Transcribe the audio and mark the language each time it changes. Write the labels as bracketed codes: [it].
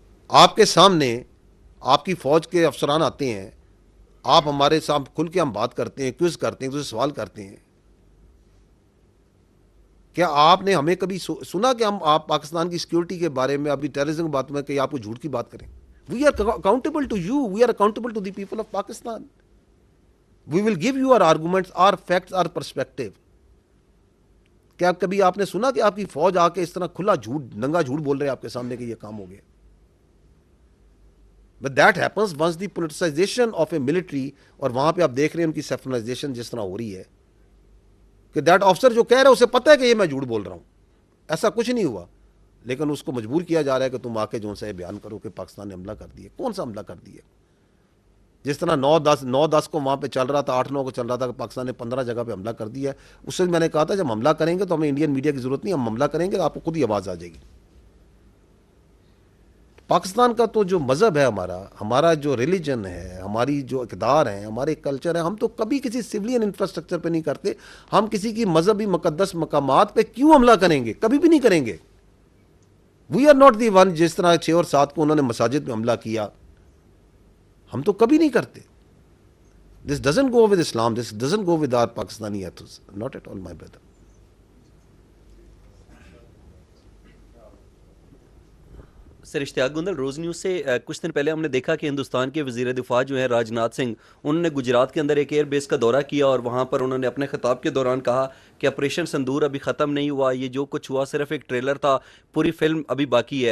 [ur] آپ کے سامنے آپ کی فوج کے افسران آتے ہیں, آپ ہمارے سامنے کھل کے ہم بات کرتے ہیں, کوئز کرتے ہیں, تو سوال کرتے ہیں. کیا آپ نے ہمیں کبھی سنا کہ ہم آپ پاکستان کی سیکیورٹی کے بارے میں, ابھی ٹیررزم کی بات میں, کہ آپ کو جھوٹ کی بات کریں؟ [en] We are accountable to you, we are accountable to the people of Pakistan. We will give you our arguments, our facts, our perspective. [ur] کیا کبھی آپ نے سنا کہ آپ کی فوج آ کے اس طرح کھلا جھوٹ, ننگا جھوٹ بول رہے ہیں آپ کے سامنے کہ یہ کام ہو گیا؟ [en] But that happens once the politicization of a military, [ur] اور وہاں پہ آپ دیکھ رہے ہیں ان کی سیفرنائزیشن جس طرح ہو رہی ہے کہ دیٹ آفسر جو کہہ رہا ہے اسے پتہ ہے کہ یہ میں جھوٹ بول رہا ہوں, ایسا کچھ نہیں ہوا, لیکن اس کو مجبور کیا جا رہا ہے کہ تم آ کے جو سے بیان کرو کہ پاکستان نے حملہ کر دیا. کون سا حملہ کر دیا؟ جس طرح 9-10 کو وہاں پہ چل رہا تھا, 8-9 کو چل رہا تھا کہ پاکستان نے 15 جگہ پہ حملہ کر دیا ہے. اس سے میں نے کہا تھا جب حملہ کریں گے تو ہمیں انڈین میڈیا کی ضرورت نہیں, ہم حملہ کریں گے تو آپ کو خود ہی آواز آ جائے گی. پاکستان کا تو جو مذہب ہے, ہمارا جو ریلیجن ہے, ہماری جو اقدار ہیں, ہمارے کلچر ہے, ہم تو کبھی کسی سولین انفراسٹرکچر پہ نہیں کرتے. ہم کسی کی مذہبی مقدس مقامات پہ کیوں حملہ کریں گے؟ کبھی بھی نہیں کریں گے. [en] We are not the one. [ur] جس طرح 6 اور 7 کو انہوں نے مساجد پہ حملہ کیا, ہم تو کبھی نہیں کرتے. [en] This doesn't go with Islam, this doesn't go with our Pakistani ethos, not at all, my brother. [ur] Sir Ishtiaq گندل, rows news سے کچھ دن پہلے ہم نے دیکھا کہ ہندوستان کے وزیر دفاع جو ہیں راج ناتھ سنگھ, انہوں نے گجرات کے اندر ایک ایئر بیس کا دورہ کیا اور وہاں پر انہوں نے اپنے خطاب کے دوران کہا کہ آپریشن سندور ابھی ختم نہیں ہوا, یہ جو کچھ ہوا صرف ایک ٹریلر تھا, پوری فلم ابھی باقی ہے.